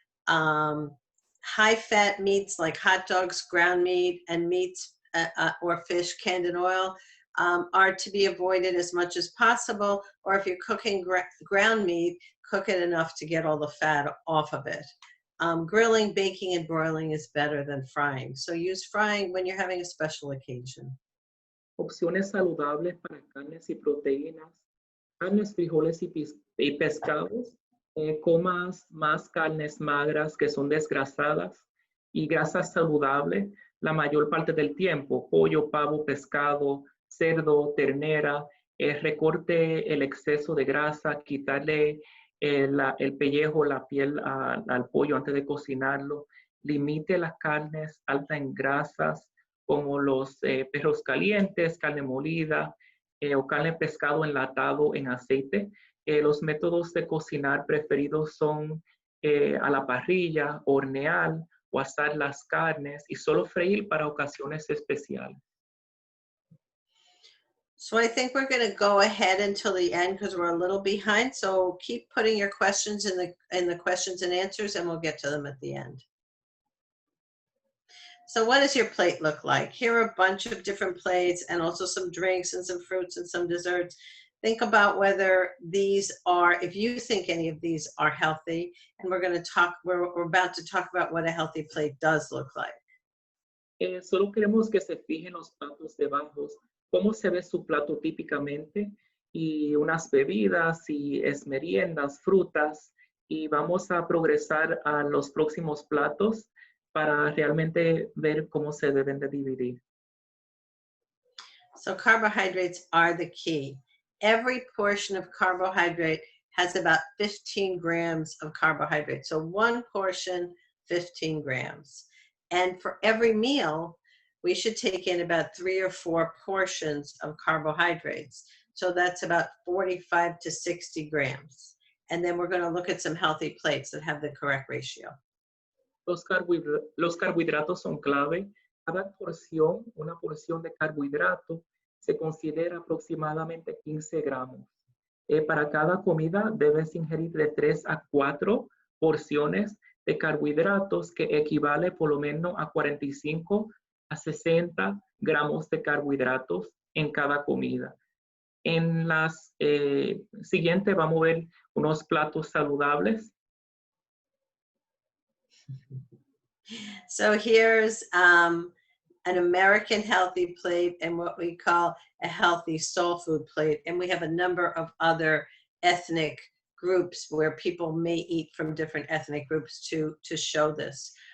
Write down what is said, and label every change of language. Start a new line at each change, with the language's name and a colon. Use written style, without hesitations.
English: High-fat meats like hot dogs, ground meat, and meats or fish canned in oil are to be avoided as much as possible, or if you're cooking ground meat, cook it enough to get all the fat off of it. Grilling, baking, and broiling is better than frying. So use frying when you're having a special occasion.
Spanish: Opciones saludables para carnes y proteínas. Carnes, frijoles y pescados. Comas más carnes magras que son desgrasadas y grasas saludables la mayor parte del tiempo. Pollo, pavo, pescado, cerdo, ternera. Recorte el exceso de grasa, quitarle el pellejo, la piel al pollo antes de cocinarlo. Limite las carnes altas en grasas como los perros calientes, carne molida o carne de pescado enlatado en aceite. Los métodos de cocinar preferidos son a la parrilla, hornear o asar las carnes y solo freír para ocasiones especiales.
English: So I think we're going to go ahead until the end because we're a little behind. So keep putting your questions in the questions and answers, and we'll get to them at the end. So what does your plate look like? Here are a bunch of different plates and also some drinks and some fruits and some desserts. Think about whether these are, if you think any of these are healthy, and we're about to talk about what a healthy plate does look like.
Spanish: Solo queremos que se fijen los platos debajo, cómo se ve su plato típicamente y unas bebidas y meriendas, frutas, y vamos a progresar a los próximos platos para realmente ver cómo se deben de dividir.
English: So carbohydrates are the key. Every portion of carbohydrate has about 15 grams of carbohydrate. So one portion, 15 grams. And for every meal, we should take in about 3 or 4 portions of carbohydrates. So that's about 45 to 60 grams. And then we're going to look at some healthy plates that have the correct ratio.
Spanish: Los carbohidratos son clave. Cada porción, una porción de carbohidrato, se considera aproximadamente 15 gramos. Para cada comida debes ingerir de 3 a 4 porciones de carbohidratos que equivale por lo menos a 45 a 60 gramos de carbohidratos en cada comida. En las siguientes vamos a ver unos platos saludables.
English: So here's an American healthy plate and what we call a healthy soul food plate. And we have a number of other ethnic groups where people may eat from different ethnic groups to show this.